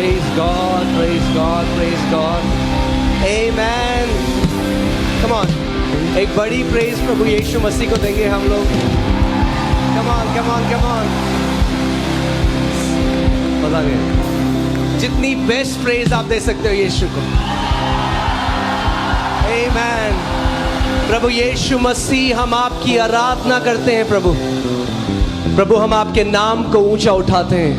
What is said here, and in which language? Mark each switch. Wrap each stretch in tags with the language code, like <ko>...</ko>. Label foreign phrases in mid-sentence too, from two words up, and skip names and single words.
<en>God, praise God, praise God. Amen. Come on.</en> <hi>एक बड़ी प्रेज प्रभु यीशु मसीह को देंगे हम लोग.</hi> <en>Come on, come on, come on.</en> <hi>पता नहीं जितनी</hi> <en>best praise</en> <hi>आप दे सकते हो यीशु को.</hi> <en>Amen.</en> <hi>प्रभु यीशु मसीह, हम आपकी आराधना करते हैं प्रभु. प्रभु, हम आपके नाम को ऊंचा उठाते हैं.</hi>